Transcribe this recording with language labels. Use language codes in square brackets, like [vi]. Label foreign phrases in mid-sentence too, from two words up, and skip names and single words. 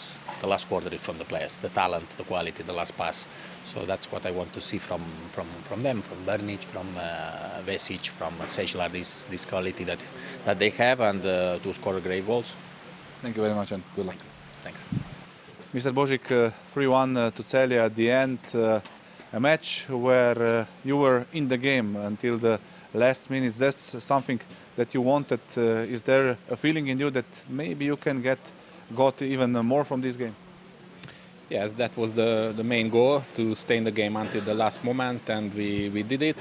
[en] The last quarter is from the players, the talent, the quality, the last pass. So that's what I want to see from them, from Bernic, from Vesic, from Sejlar, this quality that they have, and to score great goals. Thank you very much, and good luck. Thanks. Mr. Božič, 3-1 to Celje at the end. A match where you were in the game until the last minutes. That's something that you wanted. Is there a feeling in you that maybe you can got even more from this game? Yes, that was the main goal, to stay in the game until the last moment, and we did it.